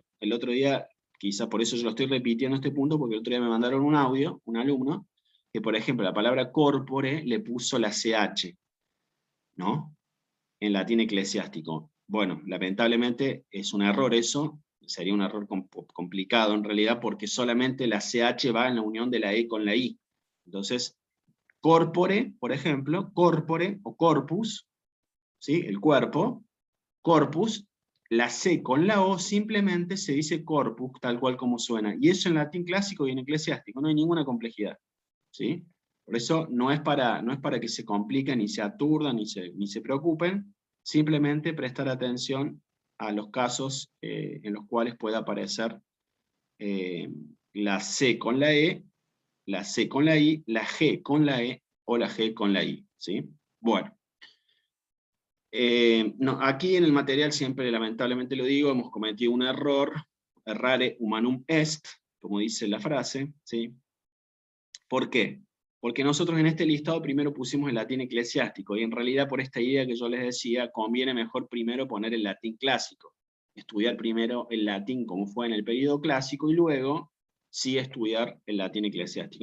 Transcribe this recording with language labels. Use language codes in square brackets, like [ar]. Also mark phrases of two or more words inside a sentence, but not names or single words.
[es] El otro día, quizá por eso yo lo estoy repitiendo este punto, porque el otro día me mandaron un audio, un alumno, que por ejemplo la palabra corpore le puso la CH, ¿no? En latín eclesiástico. Bueno, lamentablemente es un error eso, sería un error complicado en realidad, porque solamente la CH va en la unión de la E con la I. Entonces, corpore, por ejemplo, corpore o corpus, ¿sí? El cuerpo, corpus, la C con la O simplemente se dice corpus, tal cual como suena. Y eso en latín clásico y en eclesiástico, no hay ninguna complejidad, ¿sí? Por eso no es para que se compliquen, ni se aturdan, ni se preocupen, simplemente prestar atención a los casos en los cuales pueda aparecer la C con la E, la C con la I, la G con la E o la G con la I, ¿sí? Bueno. No, aquí en el material siempre, lamentablemente lo digo, hemos cometido un error, [la] errare humanum est, [es] como dice la frase, ¿sí? ¿Por qué? Porque nosotros en este listado primero pusimos el latín eclesiástico, y en realidad por esta idea que yo les decía, conviene mejor primero poner el latín clásico, estudiar primero el latín como fue en el periodo clásico, y luego sí estudiar el latín eclesiástico.